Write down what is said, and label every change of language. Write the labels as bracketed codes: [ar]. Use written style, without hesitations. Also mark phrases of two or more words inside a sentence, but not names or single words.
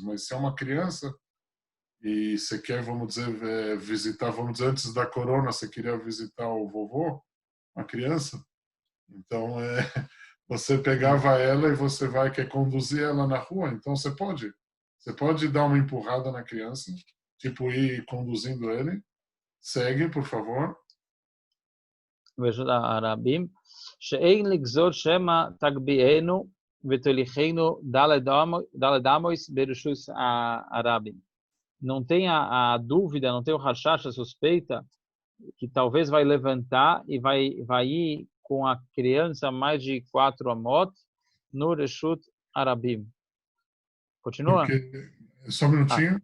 [pt] Mas se é uma criança e você quer, vamos dizer, visitar, vamos dizer, antes da corona, você queria visitar o vovô, uma criança, então você pegava ela e você quer conduzir ela na rua, então você pode dar uma empurrada na criança, tipo ir conduzindo ele. Segue, por favor. [he] ברשות הרבים, שאין לגזור שמא תגביהנו ותוליכנו דלת אמוis ברשות הרבים. [pt] Não tem a dúvida, não tem o rashash, a suspeita, que talvez vai levantar e vai ir com a criança mais de 4 amot no Reshut Arabim. Continua? Só um minutinho.